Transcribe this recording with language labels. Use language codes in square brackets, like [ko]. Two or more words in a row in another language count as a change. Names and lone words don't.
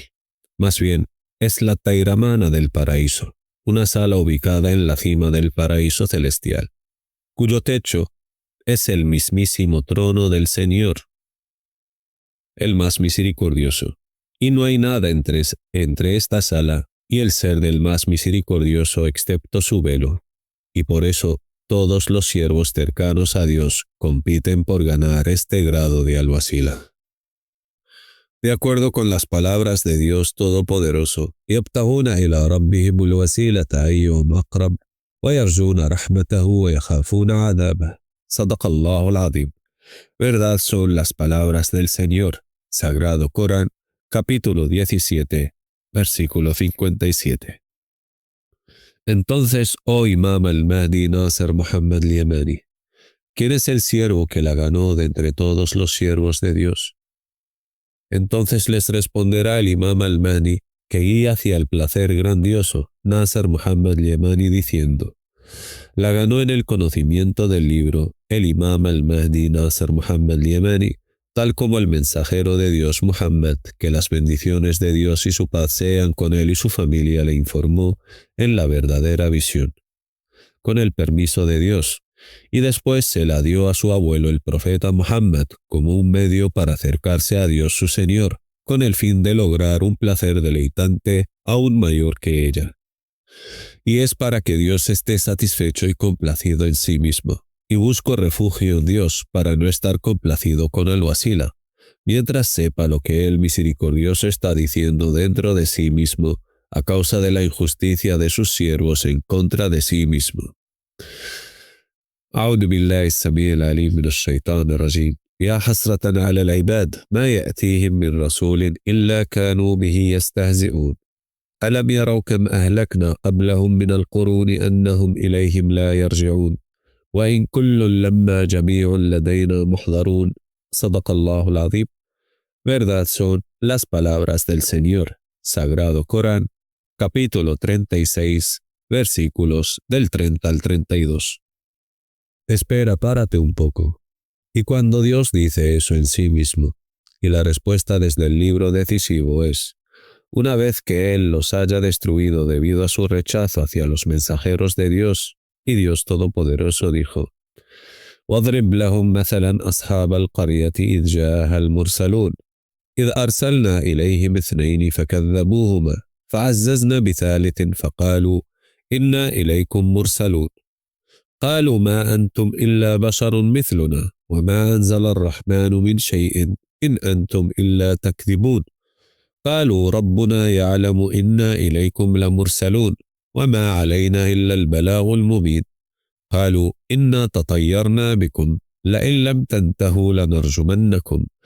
[es] Más bien, es la tairamana del paraíso, una sala ubicada en la cima del paraíso celestial, cuyo techo es el mismísimo trono del Señor, el más misericordioso, y no hay nada entre esta sala y el ser del más misericordioso excepto su velo, y por eso todos los siervos cercanos a Dios compiten por ganar este grado de al-wasila. De acuerdo con las palabras de Dios Todopoderoso, [ar] يَبْتَغُونَ إِلَى رَبِّهِمُ الْوَسِيلَةَ أَيُّهُمْ أَقْرَبُ وَيَرْجُونَ رَحْمَتَهُ وَيَخَافُونَ عَذَابَهُ. صدق الله العظيم. [es] Verdad son las palabras del Señor. Sagrado Corán, capítulo 17, versículo 57. Entonces, oh Imam al-Mahdi Nasser Muhammad al-Yamani, ¿quién es el siervo que la ganó de entre todos los siervos de Dios? Entonces les responderá el Imam al-Mahdi, que guía hacia el placer grandioso, Nasser Muhammad al-Yamani, diciendo: la ganó en el conocimiento del libro el Imam al-Mahdi Nasser Muhammad al-Yamani, tal como el mensajero de Dios Muhammad, que las bendiciones de Dios y su paz sean con él y su familia, le informó en la verdadera visión, con el permiso de Dios, y después se la dio a su abuelo el profeta Muhammad como un medio para acercarse a Dios su Señor, con el fin de lograr un placer deleitante aún mayor que ella. Y es para que Dios esté satisfecho y complacido en sí mismo, y busco refugio en Dios para no estar complacido con al-wasila, mientras sepa lo que el misericordioso está diciendo dentro de sí mismo a causa de la injusticia de sus siervos en contra de sí mismo. [ar] أعوذ بالله السميع العليم من الشيطان الرجيم. يا حسرة على العباد ما يأتيهم من رسول إلا كانوا به يستهزئون ألم يروا كم أهلكنا قبلهم من القرون أنهم إليهم لا يرجعون وإن كل لما جميع لدينا محضرون. صدق الله العظيم. [es] Verdad son las palabras del Señor. Sagrado Corán, capítulo 36, versículos del 30 al 32. Espera, párate un poco. Y cuando Dios dice eso en sí mismo, y la respuesta desde el libro decisivo es: una vez que Él los haya destruido debido a su rechazo hacia los mensajeros de Dios, y Dios Todopoderoso dijo: [ar] وَاضْرِبْ لَهُمْ مَثَلًا أَصْحَابَ الْقَرْيَةِ إِذْ جَاءَهَا الْمُرْسَلُونَ إِذْ أَرْسَلْنَا إِلَيْهِمْ اثْنَيْنِ فَكَذَّبُوهُمَا فَعَزَّزْنَا بِثَالِثٍ فَقَالُوا إِنَّا إِلَيْكُمْ مُرْسَلُونَ قالوا ما أنتم إلا بشر مثلنا وما أنزل الرحمن من شيء إن أنتم إلا تكذبون قالوا ربنا يعلم إنا إليكم لمرسلون وما علينا إلا البلاغ المبين قالوا إنا تطيرنا بكم لئن لم تنتهوا لنرجمنكم